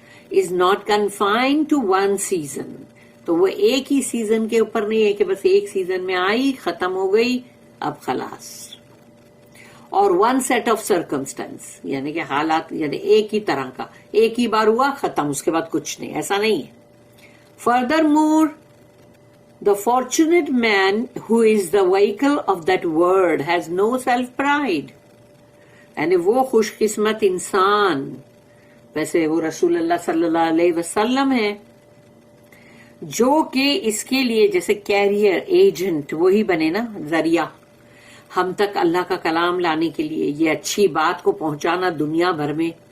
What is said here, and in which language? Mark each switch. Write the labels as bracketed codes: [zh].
[en] Is not confined to one season. [ur] تو وہ ایک ہی سیزن کے اوپر نہیں ہے کہ بس ایک سیزن میں آئی ختم ہو گئی اب خلاص. اور [en] one set of circumstance, [ur] یعنی کہ حالات، یعنی ایک ہی طرح کا، ایک ہی بار ہوا ختم، اس کے بعد کچھ نہیں، ایسا نہیں ہے. [en] Furthermore the fortunate man who is the vehicle of that word has no self-pride. [ur] یعنی وہ خوش قسمت انسان، ویسے وہ رسول اللہ صلی اللہ علیہ وسلم ہے جو کہ اس کے لیے جیسے کیریئر ایجنٹ وہی بنے نا، ذریعہ ہم تک اللہ کا کلام لانے کے لیے، یہ اچھی بات کو پہنچانا دنیا بھر میں.